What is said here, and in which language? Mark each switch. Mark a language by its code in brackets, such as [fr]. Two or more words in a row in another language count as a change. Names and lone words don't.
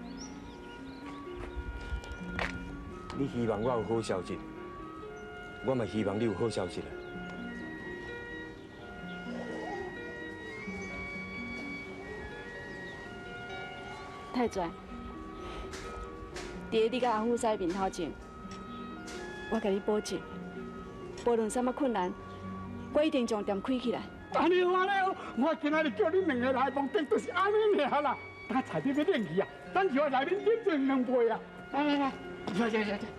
[nan] 你希望我有好消息，我嘛希望你有好消息啦。太全，伫你甲阿富师面头前，我甲你保证，无论什么困难，我一定将店开起来。安尼好安尼好，我今仔日叫你两个来帮店，就是安尼尔啦。等菜底要冷去啊，等就来面点上2杯啊。来来来，来。